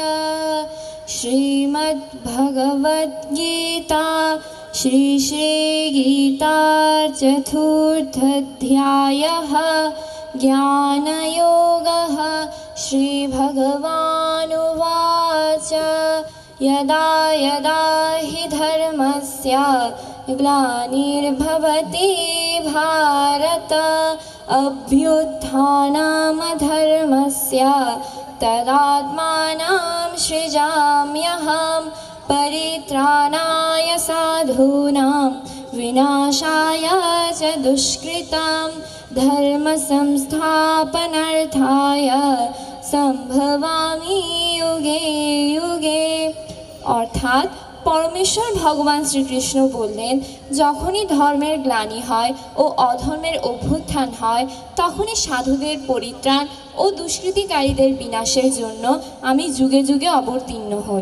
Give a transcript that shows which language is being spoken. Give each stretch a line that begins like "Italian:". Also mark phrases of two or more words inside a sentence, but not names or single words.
Sanskrit: শ্রীমদ্ ভগবদ গীতা শ্রী শ্রী গীতা চতুর্থোধ্যায়ঃ জ্ঞানয়োগঃ। শ্রীভগবানুবাচ यदा यदा हि धर्मस्य ग्लानिर्भवति भारत अभ्युत्थानमधर्मस्य तदात्मानं सृजाम्यहं परित्राणाय साधूनां विनाशाय च दुष्कृतां धर्मसंस्थापनार्थाय সম্ভবামি যুগে যুগে।
Bangla: অর্থাৎ পরমেশ্বর ভগবান শ্রীকৃষ্ণ বললেন, যখনই ধর্মের গ্লানি হয় ও অধর্মের অভ্যুত্থান হয়, তখনই সাধুদের পরিত্রাণ ও দুষ্কৃতিকারীদের বিনাশের জন্য আমি যুগে যুগে অবতীর্ণ হই।